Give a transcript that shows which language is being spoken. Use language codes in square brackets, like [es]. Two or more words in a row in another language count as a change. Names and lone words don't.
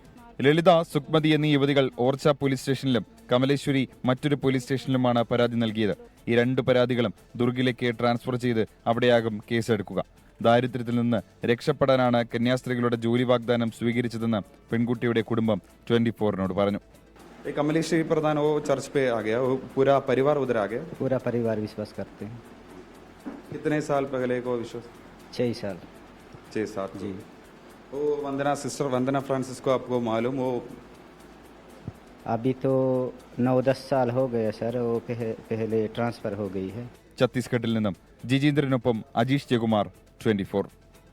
[ml] ലളിത, സുക്മതി എന്നീ യുവതികൾ ഓർച്ച പോലീസ് സ്റ്റേഷനിലും കമലേശ്വരി മറ്റൊരു പോലീസ് സ്റ്റേഷനിലുമാണ് പരാതി നൽകിയത്. ഈ 2 പരാതികളും ദുർഗിലേക്ക് ട്രാൻസ്ഫർ ചെയ്ത് അവിടെയാകും കേസെടുക്കുക. ദാരിദ്ര്യത്തിൽ നിന്ന് രക്ഷപ്പെടാനാണ് കന്യാസ്ത്രീകളുടെ ജോലി വാഗ്ദാനം സ്വീകരിച്ചതെന്ന് പെൺകുട്ടിയുടെ കുടുംബം 24-നോട് പറഞ്ഞു. [hi] कमलेश्वरी प्रधान वो चर्च पे आ गया, वो पूरा परिवार उधर आ गया. पूरा परिवार विश्वास करते हैं. कितने साल पहले को विश्वास? 6 साल. 6 साल जी. वो वंदना सिस्टर वंदना फ्रांसिस को आपको मालूम हो? अभी तो 9-10 साल हो गए सर, वो पहले ट्रांसफर हो गई है. [ml] ഛത്തീസ്ഗഡിൽ നിന്നും ജിജീന്ദ്രനൊപ്പം അജീഷ് ജയകുമാർ, 24.